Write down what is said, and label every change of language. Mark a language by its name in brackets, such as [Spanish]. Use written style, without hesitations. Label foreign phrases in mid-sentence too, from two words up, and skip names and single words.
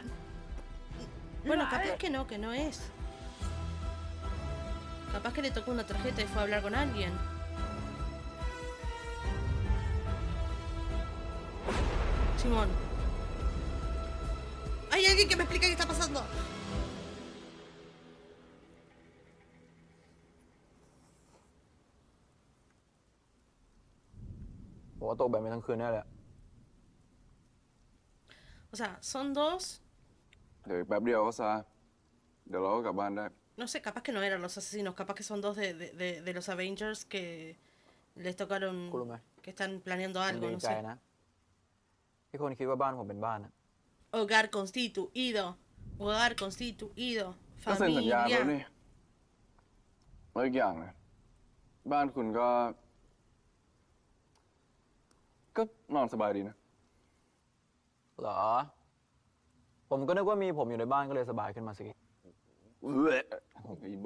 [Spanish] Bueno, capaz que no es. Capaz que le tocó una tarjeta y fue a hablar con alguien. Simón. Hay alguien que me explique qué está pasando. [Thai] ผมว่าตกแบบนี้ทั้งคืนแน่แหละ [Spanish] O sea, son dos. [Thai] เดี๋ยวอีกแป๊บเดียวก็ซะ เดี๋ยวเราก็กลับบ้านได้ [Spanish] No sé, capaz que no eran los asesinos. Capaz que son dos de los Avengers que les tocaron. [Thai] คุณรู้ไหม [Spanish] Que están planeando [Thai] ผม [Spanish] algo, [Thai] ดี [Spanish] no [Thai] ใจ [Spanish] sé. [Thai] นะ ที่คนคิดว่าบ้านผมเป็นบ้านอะ [Spanish] Hogar constituido. Hogar constituido. [Thai] ก็เซ็นสัญญาแล้ว [Spanish] Familia. [Thai] นี่แล้วอีกอย่างนะบ้านคุณก็ ก็นอนสบายดีนะ เหรอ ผมก็นึกว่ามีผมอยู่ในบ้านก็เลยสบายขึ้นมาสิ ไอ้บ้าจะอ้วก